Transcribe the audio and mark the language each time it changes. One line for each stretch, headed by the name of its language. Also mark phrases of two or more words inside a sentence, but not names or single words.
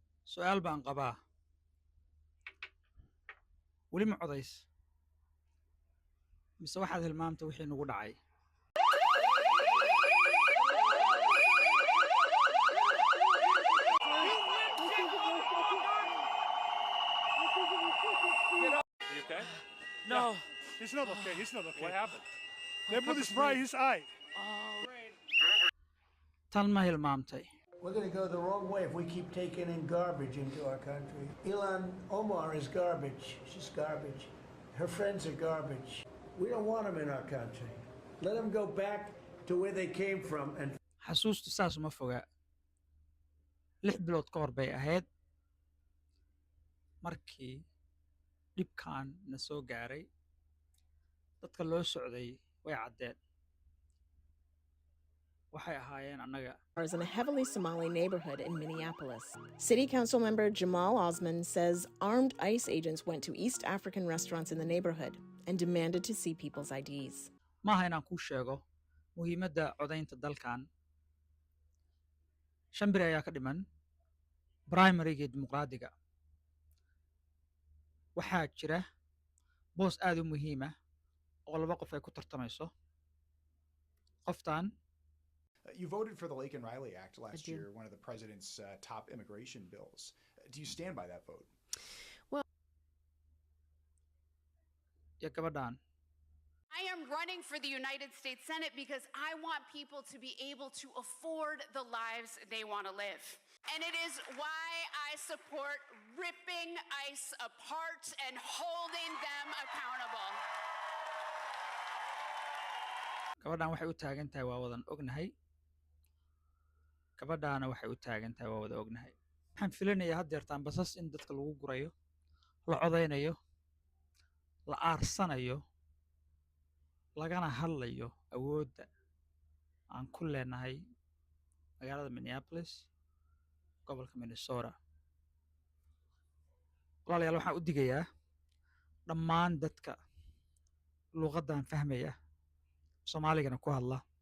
Somali: su'aal baan qabaa weli ma codays mise waxaad hilmaamta wixii nagu dhacay
English: Are you okay? No, he's not okay. He's not okay. What happened? They put his fry his eye.
Somali: tan ma hilmaamtay
English: We're going to go the wrong way if we keep taking in garbage into our country. Ilan Omar is garbage. She's garbage. Her friends are garbage. We don't want them in our country. Let them go back to where they came from and
Somali: xasuustu saas uma foga 6 bilood ka hor bay ahayd markii dhibkan na soo gaaray dadka loo socday way caddeen waxay ahaayeen annaga
English: in a heavily Somali neighborhood in Minneapolis. City Council member Jamal Osman says armed ICE agents went to East African restaurants in the neighborhood and demanded to see people's IDs.
Somali: maaha inaan kuu sheego muhiimadda codaynta dalkan 5 biri ayaa ka dhiman primaryga dimuqraadiga waxaa jira boos aad u muhiima oo laba qof ay ku tartamayso qoftan
English: You voted for the Laken Riley Act last year, one of the president's top immigration bills. Do you stand by that vote?
Somali: iyo gabadhan
English: I am running for the United States Senate because I want people to be able to afford the lives they want to live. And it is why I support ripping ICE apart and holding them accountable.
Somali: gabadhan waxay u taagan tahay waa wadan ognahay gabadhaana waxay u taagan tahay waa wada ognahay waxaan filanayaa haddeertaan basas in dadka lagu gurayo la codaynayo la aarsanayo lagana hadlayo awoodda aan ku leenahay magaalada Minneapolis gobolka Minnesota walaalayaal waxaan u digayaa dhammaan dadka luqaddan fahmaya soomaaligana ku hadla